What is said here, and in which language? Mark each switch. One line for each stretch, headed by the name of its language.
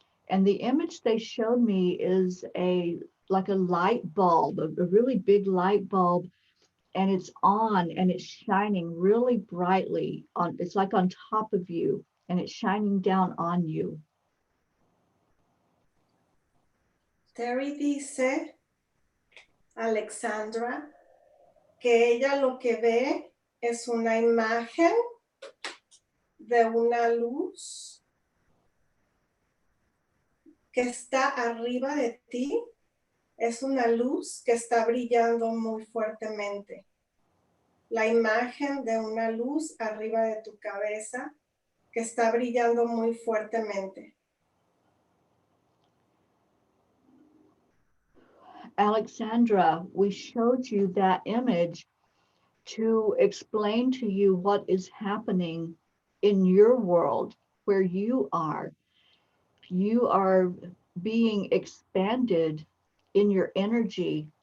English: And the image they showed me is like a light bulb, a really big light bulb, and it's on and it's shining really brightly on, it's like on top of you and it's shining down on you.
Spanish: Teri dice, Alexandra, que ella lo que ve es una imagen de una luz que está arriba de ti. Es una luz que está brillando muy fuertemente. La imagen de una luz arriba de tu cabeza que está brillando muy fuertemente.
English: Alexandra, we showed you that image to explain to you what is happening in your world where you are. You are being expanded in your energy.